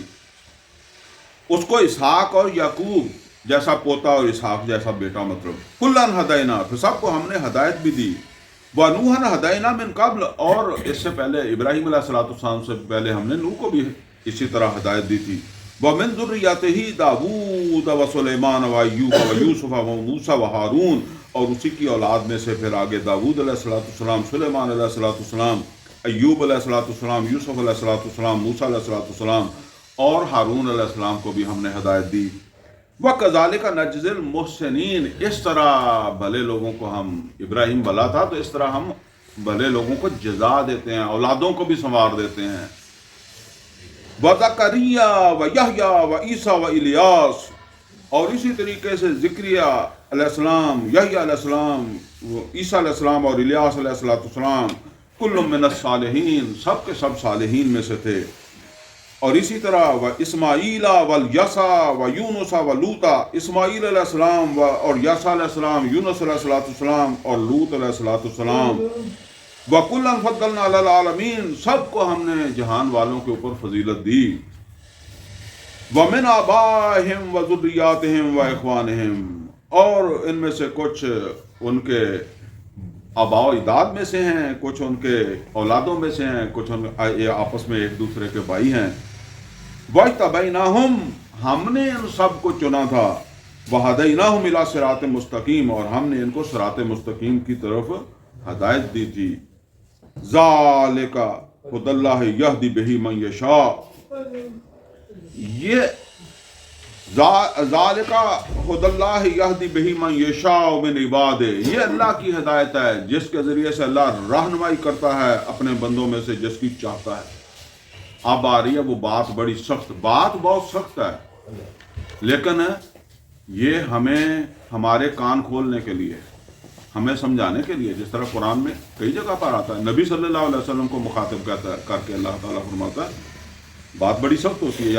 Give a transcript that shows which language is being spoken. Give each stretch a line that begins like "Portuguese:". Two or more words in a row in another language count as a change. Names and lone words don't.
Hindi: उसको इसहाक और याकूब जैसा पोता और इसहाक जैसा बेटा, मतलब
Arabic: كلا هدينا,
Hindi: तो सबको हमने हदायत भी दी।
Arabic: ونوحا هدينا من قبل,
Hindi: और इससे पहले इब्राहिम अलैहिस्सलाम से पहले हमने नूह को भी इसी तरह हदायत दी थी।
Arabic: ومن ذريته داود وسليمان وأيوب ويوسف وموسى وهارون,
Hindi: और उसी की औलाद में से फिर आगे दाऊद अलैहिस्सलाम, सुलेमान अलैहिस्सलाम, अय्यूब अलैहिस्सलाम, यूसुफ अलैहिस्सलाम, मूसा अलैहिस्सलाम और हारून अलैहिस्सलाम को भी हमने हदायत दी।
Arabic: وكذلك نجزي المحسنين,
Hindi: इस तरह भले लोगों को हम, इब्राहिम भला था तो इस तरह हम भले लोगों को जज़ा देते हैं, औलादों को भी संवार देते हैं।
Arabic: وزكريا ويحيى وعيسى وإلياس,
Hindi: और इसी तरीके से ज़िक्रिया अलैहिस्सलाम, यहया अलैहिस्सलाम, ईसा अलैहिस्सलाम और इलियास अलैहिस्सलाम,
Arabic: كل من الصالحين,
Hindi: सब के सब सालिहीन में से थे। और इसी तरह
Arabic: وإسماعيل واليسع ويونس ولوطا,
Hindi: इस्माईल अलैहिस्सलाम और यसा अलैहिस्सलाम, यूनुस अलैहिस्सलाम और लूत अलैहिस्सलाम,
Arabic: وكلا فضلنا على العالمين,
Hindi: सबको हमने जहान वालों के ऊपर फजीलत दी।
Arabic: ومن آبائهم وذرياتهم وإخوانهم,
Hindi: और इनमें से कुछ उनके आबाओ इदाद में से हैं, कुछ उनके औलादों में से हैं, कुछ ये आपस में एक दूसरे के भाई हैं। वज्तबैनाहुम, हमने इन सब को चुना था।
Arabic: وهديناهم إلى صراط مستقيم,
Hindi: और हमने इनको
Arabic: صراط مستقيم
Hindi: की तरफ हदायत दी थी।
Arabic: ذلك هدى الله يهدي به من يشاء, ये ذلك هدى الله يهدي به من يشاء من عباده,
Hindi: ये अल्लाह की हिदायत है जिसके ज़रिए से अल्लाह रहनुमाई करता है अपने बंदों में से जिसकी चाहता है। अब आ रही है वो बात, बड़ी सख्त बात, बहुत सख्त है, लेकिन ये हमें हमारे कान खोलने के लिए, हमें समझाने के लिए, जिस तरह कुरान में कई जगह पर आता है, नबी
Arabic: صلى الله عليه وسلم
Hindi: को मुखातिब करके अल्लाह ताला फरमाता है बात बड़ी सख्त होती है।